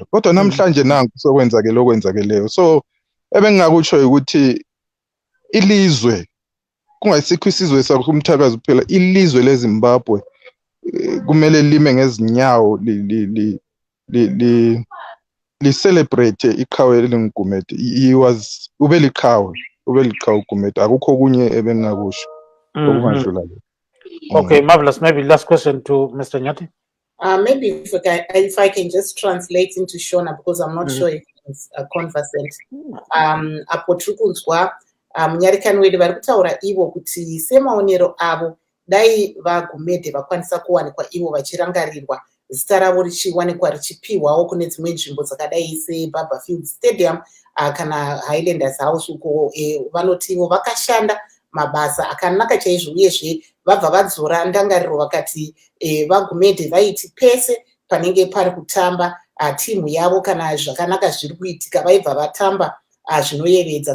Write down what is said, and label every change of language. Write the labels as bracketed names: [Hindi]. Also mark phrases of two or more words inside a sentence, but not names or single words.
[North Ndebele] Kodwa namhlanje nanku sokwenzakeleyo. So ebengingakutsho ukuthi ilizwe, kungasikho isizwe sakumthakazi kuphela, ilizwe leZimbabwe kumele lime ngezinyawo celebrate iqhawe elinguGumede. Ubeliqhawe uGumede, akukho kunye ebengakusho okumadlula. [English] Okay, marvelous. Maybe last question to Mr. Nyathi. Maybe if I can just translate into Shona, because I'm not sure if it's conversant. [Shona] Apo tirikunzwa munyarikani wedu vari kutaura ivo kuti semaonero avo dai vaGumede vakwanisa kuwanikwa ivo vachirangarirwa, zita ravo richiwanikwa richipiwawo kune dzimwe nzvimbo dzakadai seBarberfield Stadium kana Highlanders House, uko vanoti ivo vakashanda mabasa akanaka chaizvo, uyezve vabva vadzora ndangariro vakati vaGumede vaiti pese panenge pari kutamba timu yavo kana zvakanaka zviri kuitika vaibva vatamba zvinoyevedza.